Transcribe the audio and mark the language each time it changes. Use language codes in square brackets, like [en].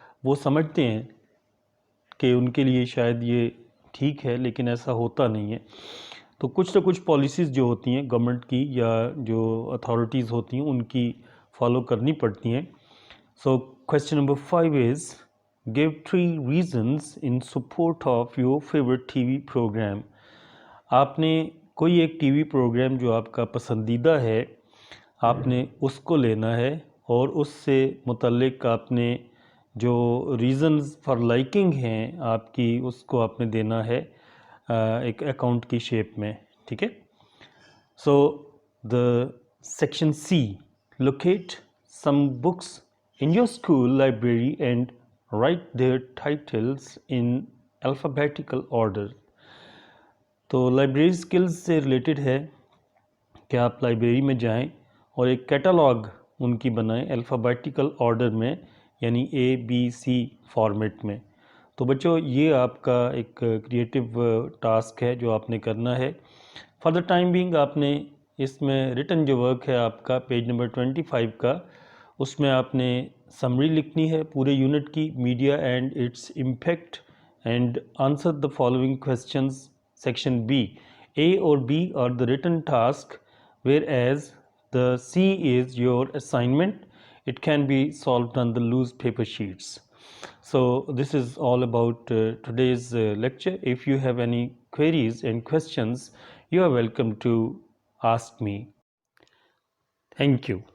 [ur] وہ سمجھتے ہیں کہ ان کے لیے شاید یہ ٹھیک ہے لیکن ایسا ہوتا نہیں ہے. تو کچھ نہ کچھ پالیسیز جو ہوتی ہیں گورنمنٹ کی یا جو اتھارٹیز ہوتی ہیں ان کی فالو کرنی پڑتی ہیں. [en] So question number 5 is give 3 reasons in support of your favorite TV program. [ur] آپ نے کوئی ایک ٹی وی پروگرام جو آپ کا پسندیدہ ہے آپ نے اس کو لینا ہے اور اس سے متعلق آپ نے جو ریزنز فار لائکنگ ہیں آپ کی اس کو آپ نے دینا ہے ایک اکاؤنٹ کی شیپ میں. ٹھیک ہے، [en] So the section C, locate some books in your school library and write their titles in alphabetical order. [ur] تو لائبریری سکلز سے ریلیٹڈ ہے کہ آپ لائبریری میں جائیں اور ایک کیٹالاگ ان کی بنائیں الفابیٹیکل آرڈر میں، یعنی اے بی سی فارمیٹ میں. تو بچوں یہ آپ کا ایک کریٹیو ٹاسک ہے جو آپ نے کرنا ہے. [en] for the time being [ur] آپ نے اس میں ریٹن جو ورک ہے آپ کا پیج نمبر 25 کا، اس میں آپ نے سمری لکھنی ہے پورے یونٹ کی، media and its impact, [en] And answer the following questions. Section B, A اور B are the written task whereas the C is your assignment. It can be solved on the loose paper sheets. So this is all about today's lecture. If you have any queries and questions, you are welcome to ask me. Thank you.